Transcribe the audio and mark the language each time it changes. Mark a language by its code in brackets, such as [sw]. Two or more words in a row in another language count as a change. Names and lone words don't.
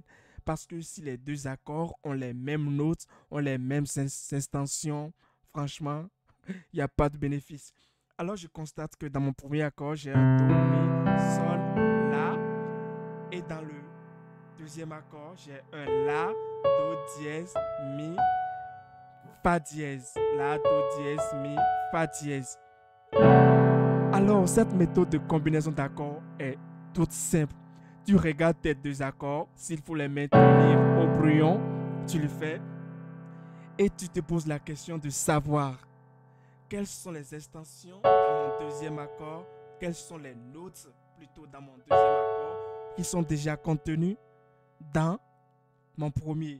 [fr] Parce que si les 2 accords ont les mêmes notes, ont les mêmes extensions, franchement, il n'y a pas de bénéfice. Alors, je constate que dans mon premier accord, j'ai un Do, Mi, Sol, La. Et dans le deuxième accord, j'ai un La, Do dièse, Mi, Fa dièse. La, Do dièse, Mi, Fa dièse. Alors, cette méthode de combinaison d'accords est toute simple. Tu regardes tes 2 accords, s'il faut les maintenir au brouillon, tu le fais. Et tu te poses la question de savoir quelles sont les extensions dans mon deuxième accord, quelles sont les notes plutôt dans mon deuxième accord qui sont déjà contenues dans mon premier.